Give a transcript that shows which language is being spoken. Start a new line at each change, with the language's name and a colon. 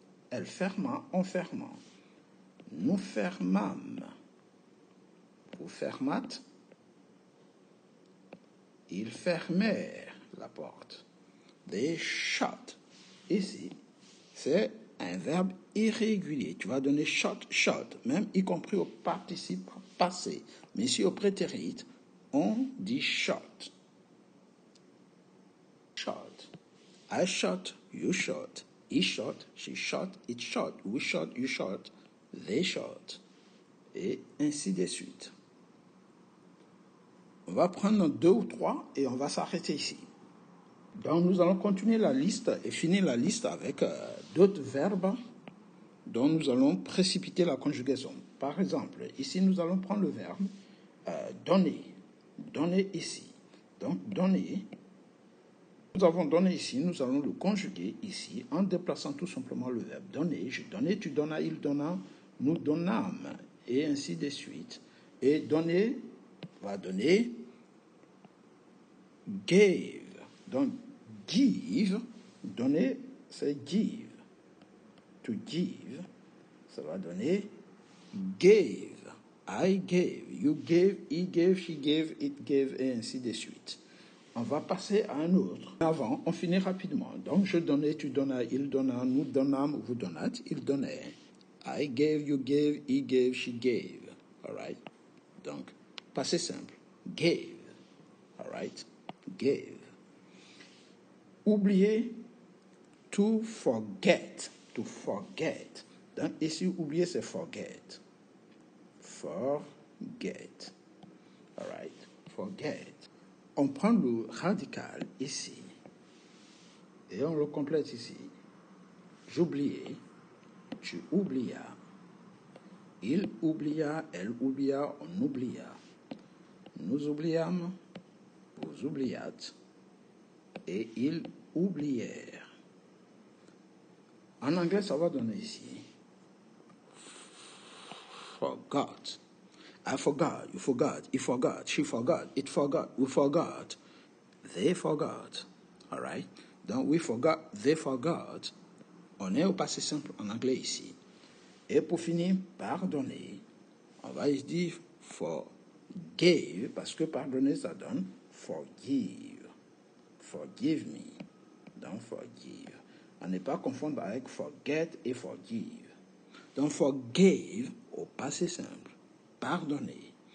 French: Elle ferma, on ferma. Nous fermâmes, vous fermâtes, ils fermèrent la porte.
English: They shut,
French: ici. C'est un verbe irrégulier. Tu vas donner shot, shot, même y compris au participe passé. Mais ici, au prétérit, on dit shot.
English: Shot. I shot, you shot, he shot, she shot, it shot, we shot, you shot, they shot.
French: Et ainsi de suite. On va prendre 2 ou 3 et on va s'arrêter ici. Donc nous allons continuer la liste et finir la liste avec d'autres verbes dont nous allons précipiter la conjugaison. Par exemple, ici nous allons prendre le verbe donner. Donner ici. Donc donner, nous avons donné ici, nous allons le conjuguer ici en déplaçant tout simplement le verbe donner. Je donnais, tu donnas, il donna, nous donnâmes et ainsi de suite. Et donner va donner gave. Donc give, donner, c'est give. To give, ça va donner gave.
English: I gave, you gave, he gave, she gave, it gave,
French: et ainsi de suite. On va passer à un autre. Avant, on finit rapidement. Donc, je donnais, tu donnas, il donna, nous donnâmes, vous donnâtes, il donnait.
English: I gave, you gave, he gave, she gave. All right?
French: Donc, passé simple.
English: Gave. All right? Gave. Oublier, to forget. To forget.
French: Donc, ici, oublier, c'est
English: forget. Forget. All right? Forget.
French: On prend le radical ici et on le complète ici. J'oubliais, tu oublias, il oublia, elle oublia, on oublia. Nous oubliâmes, vous oubliâtes, et ils oublièrent. En anglais, ça va donner ici.
English: Forgot. I forgot, you forgot, he forgot, she forgot, it forgot, we forgot, they forgot. All right? Donc, we forgot, they forgot.
French: On est au passé simple en anglais ici. Et pour finir, pardonner, on va dire forgave, parce que pardonner, ça donne forgive.
English: Forgive me. Donc, forgive.
French: On n'est pas confondre avec forget et forgive. Donc, forgave, au passé simple. pardonner.